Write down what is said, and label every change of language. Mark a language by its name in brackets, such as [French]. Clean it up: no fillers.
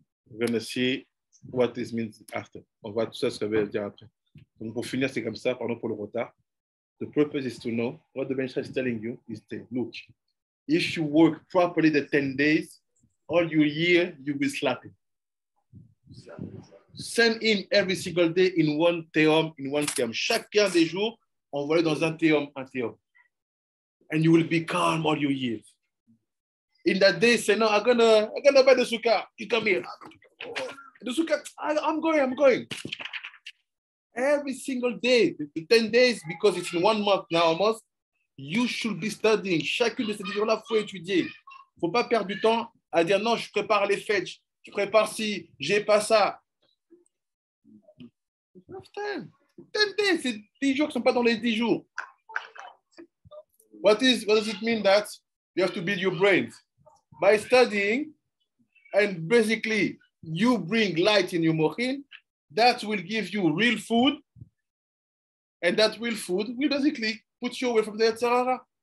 [English] We're going to see what this means after. [French] On voit tout ça, ce que ça veut dire après. Donc, pour finir, c'est comme ça, pardon pour le retard. [English] The purpose is to know what the bench is telling you is to look. If you work properly the 10 days, all your year, you will slap it. Send in every single day in one théum, in one théum. [French] Chacun des jours, envoyez dans un théum. [English] And you will be calm all your years. In that day, say, no, I'm gonna buy the sukkah. You come here. The sukkah, I'm going. Every single day, the 10 days, because it's in 1 month now almost, you should be studying. [French] Chacune de ces jours-là, il faut étudier. Il ne faut pas perdre du temps à dire non, je prépare les fêtes, je prépare ci, j'ai pas ça. 10 days, c'est 10 jours qui ne sont pas dans les 10 jours. [English] what does it mean that you have to build your brains? By studying, and basically you bring light in your mochin, that will give you real food, and that real food will basically put you away from the Yetzer Hara.